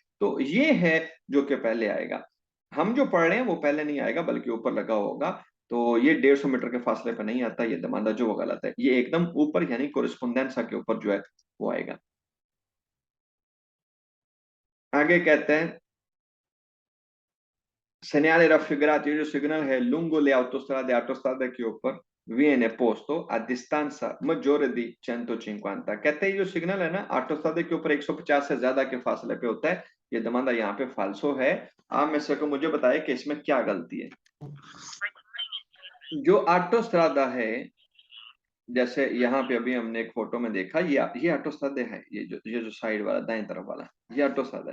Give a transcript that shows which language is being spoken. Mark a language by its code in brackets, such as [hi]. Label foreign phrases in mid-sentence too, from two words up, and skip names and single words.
[hi] तो ये है जो कि पहले आएगा। हम जो पढ़ रहे हैं वो पहले नहीं आएगा बल्कि ऊपर लगा होगा। तो ये 150 मीटर के फासले पर नहीं आता, ये दमांदा जो वो गलत है। ये एकदम ऊपर यानी कोरिस्पोंडेंसा के ऊपर जो है वो आएगा। आगे कहते हैं [it] segnale raffigurato, [hi] ये जो सिग्नल है [it] lungo le autostrade [hi] के ऊपर [it] viene posto a distanza maggiore di 150। [hi] कहते हैं ये जो सिग्नल है ना ऑटोस्ट्रादे के ऊपर 150 से ज्यादा के फासले पे होता है। ये दमांदा यहाँ पे फाल्सो है। आप में से को मुझे बताए कि इसमें क्या गलती है। जो ऑटोस्ट्रादा है, जैसे यहाँ पे अभी हमने एक फोटो में देखा, ये ऑटोस्ट्रादे है, ये जो साइड वाला दाएं तरफ वाला ये ऑटोस्ट्रादा है।